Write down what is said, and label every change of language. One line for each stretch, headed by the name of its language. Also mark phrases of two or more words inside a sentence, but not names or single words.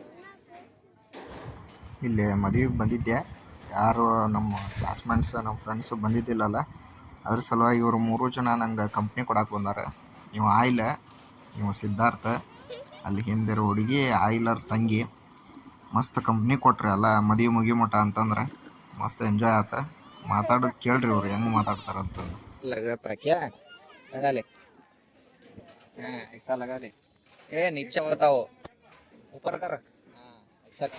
Kannada: ಇಲ್ಲಿ ಮದುವೆಗೆ ಬಂದಿದ್ದೆ, ಯಾರು ನಮ್ಮ ಕ್ಲಾಸ್ಮೇಟ್ಸ್ ನಮ್ಮ ಫ್ರೆಂಡ್ಸು ಬಂದಿದ್ದಿಲ್ಲಲ್ಲ, ಅದ್ರ ಸಲುವಾಗಿ ಇವರು 3 ಜನ ನಂಗೆ ಕಂಪ್ನಿ ಕೊಡಕ್ಕೆ ಬಂದಾರ. ಇವ ಆಯಿಲ್, ಇವ ಸಿದ್ಧಾರ್ಥ, ಅಲ್ಲಿ ಹಿಂದಿರೋ ಹುಡುಗಿ ಆಯಿಲರ್ ತಂಗಿ. ಮಸ್ತ್ ಕಂಪ್ನಿ ಕೊಟ್ರಿ ಅಲ್ಲ ಮದುವೆ ಮುಗಿಮಟ ಅಂತಂದ್ರೆ ಮಸ್ತ್ ಎಂಜಾಯ್ ಆತ. ಮಾತಾಡೋದು ಕೇಳ್ರಿ ಇವ್ರು ಹೆಂಗೆ ಮಾತಾಡ್ತಾರಂತಂದು.
Hindi: लगा था क्या? लगा ले। हाँ ऐसा लगा ले। ए नीचे बताओ, ऊपर कर। हाँ ऐसा कर।